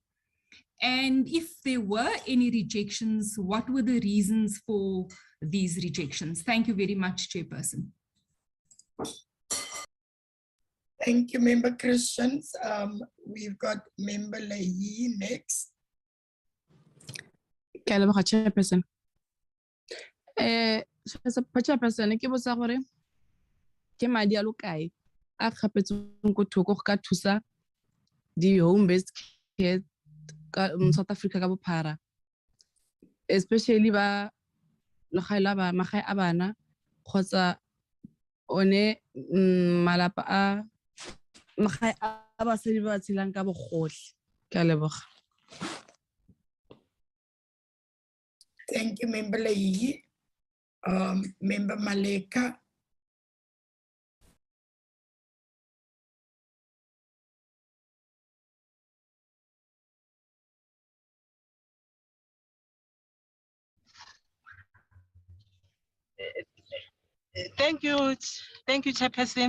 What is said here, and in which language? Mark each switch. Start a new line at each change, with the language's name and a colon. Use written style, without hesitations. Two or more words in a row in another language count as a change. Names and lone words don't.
English: And if there were any rejections, what were the reasons for these rejections? Thank you very much, Chairperson. Thank you, Member Christians. We've got Member Leahy next. Chairperson.
Tswana: Chairperson, ke botsa gore ke madi a lokae a kgapetsweng ko thoko go ka thusa di
English: home-based care
Tswana: South Africa ka bophara, especially ba magae a bana kgotsa one malapa a magae a basadi ba tshelang ka bogotlhe. Ke a leboga.
English: Thank you, Member Leahy. Member Maleka. Thank you, Chairperson.